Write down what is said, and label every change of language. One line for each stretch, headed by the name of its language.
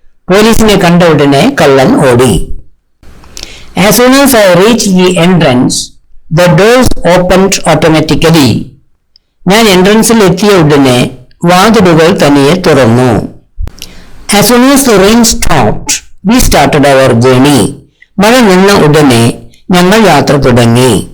Malayalam: പോലീസിനെ കണ്ട ഉടനെ കള്ളൻ ഓടി.
English: As soon as I reached the entrance, the doors opened automatically.
Malayalam: ഞാൻ എൻട്രൻസിൽ എത്തിയ ഉടനെ വാതിലുകൾ തനിയെ തുറന്നു.
English: As soon as the rain stopped, we started our journey.
Malayalam: മഴ നിന്ന ഉടനെ ഞങ്ങൾ യാത്ര തുടങ്ങി.